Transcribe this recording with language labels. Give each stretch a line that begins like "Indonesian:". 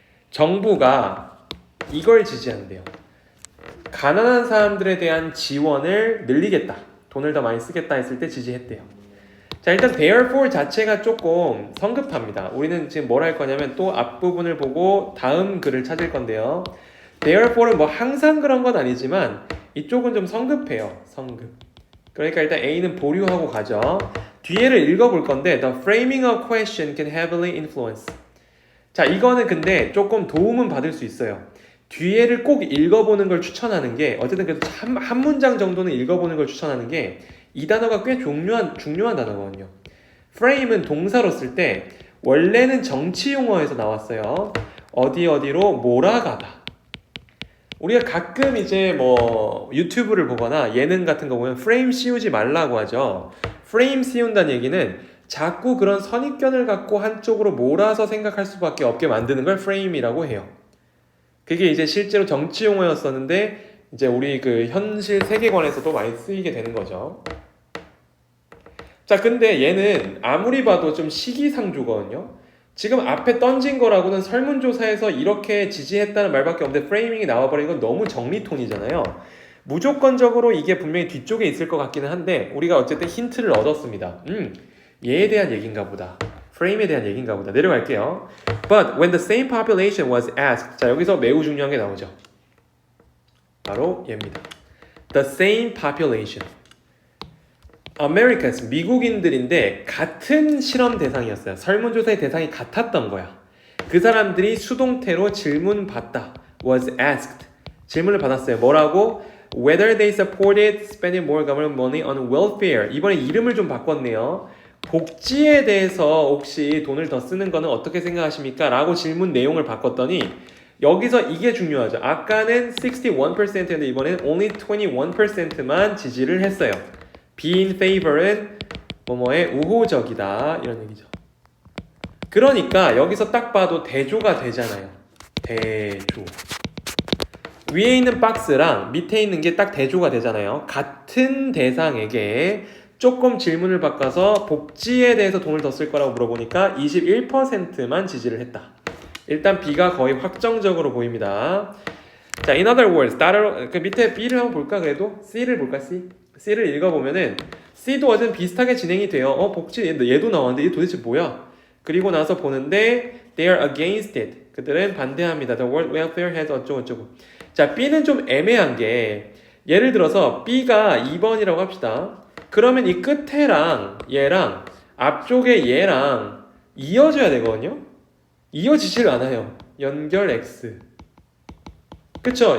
Korean: 정부가 이걸 지지한대요. 가난한 사람들에 대한 지원을 늘리겠다, 돈을 더 많이 쓰겠다 했을 때 지지했대요. 자, 일단 therefore 자체가 조금 성급합니다. 우리는 지금 뭘 할 거냐면 또 앞부분을 보고 다음 글을 찾을 건데요. therefore는 뭐 항상 그런 건 아니지만 이쪽은 좀 성급해요. 성급. 그러니까 일단 A는 보류하고 가죠. 뒤에를 읽어볼 건데
English: The framing of question can heavily influence.
Korean: 자, 이거는 근데 조금 도움은 받을 수 있어요. 뒤에를 꼭 읽어보는 걸 추천하는 게, 어쨌든 그래도 한 문장 정도는 읽어보는 걸 추천하는 게, 이 단어가 꽤 중요한 단어거든요. frame은 동사로 쓸 때 원래는 정치 용어에서 나왔어요. 어디로 몰아가다. 우리가 가끔 이제 뭐 유튜브를 보거나 예능 같은 거 보면 프레임 씌우지 말라고 하죠. 프레임 씌운다는 얘기는 자꾸 그런 선입견을 갖고 한쪽으로 몰아서 생각할 수밖에 없게 만드는 걸 프레임이라고 해요. 그게 이제 실제로 정치 용어였었는데 이제 우리 그 현실 세계관에서도 많이 쓰이게 되는 거죠. 자, 근데 얘는 아무리 봐도 좀 시기상조거든요. 지금 앞에 던진 거라고는 설문조사에서 이렇게 지지했다는 말밖에 없는데 프레이밍이 나와버린 건 너무 정리톤이잖아요. 무조건적으로 이게 분명히 뒤쪽에 있을 것 같기는 한데 우리가 어쨌든 힌트를 얻었습니다. 얘에 대한 얘기인가 보다. 프레임에 대한 얘기인가 보다. 내려갈게요.
English: But when the same population was asked,
Korean: 자, 여기서 매우 중요한 게 나오죠. 바로 얘입니다.
English: The same population.
Korean: Americans, 미국인들인데 같은 실험 대상이었어요. 설문조사의 대상이 같았던 거야. 그 사람들이 수동태로 질문받다.
English: was asked.
Korean: 질문을 받았어요. 뭐라고?
English: Whether they supported spending more government money on welfare.
Korean: 이번에 이름을 좀 바꿨네요. 복지에 대해서 혹시 돈을 더 쓰는 거는 어떻게 생각하십니까? 라고 질문 내용을 바꿨더니 여기서 이게 중요하죠. 아까는 61%였는데 이번에는 only 21%만 지지를 했어요. be in favor은 뭐뭐에 우호적이다, 이런 얘기죠. 그러니까 여기서 딱 봐도 대조가 되잖아요. 대조. 위에 있는 박스랑 밑에 있는 게 딱 대조가 되잖아요. 같은 대상에게 조금 질문을 바꿔서 복지에 대해서 돈을 더 쓸 거라고 물어보니까 21%만 지지를 했다. 일단 B가 거의 확정적으로 보입니다. 자,
English: in other words,
Korean: 그 밑에 B를 한번 볼까 그래도? C를 볼까, C? C를 읽어보면은 C도 어쨌든 비슷하게 진행이 돼요. 복지 얘도 나왔는데 얘 도대체 뭐야? 그리고 나서 보는데
English: they are against it.
Korean: 그들은 반대합니다.
English: The world welfare has
Korean: 어쩌고저쩌고. 자, B는 좀 애매한 게 예를 들어서 B가 2번이라고 합시다. 그러면 이 끝에랑 얘랑 앞쪽에 얘랑 이어져야 되거든요. 이어지질 않아요. 연결 X. 그쵸?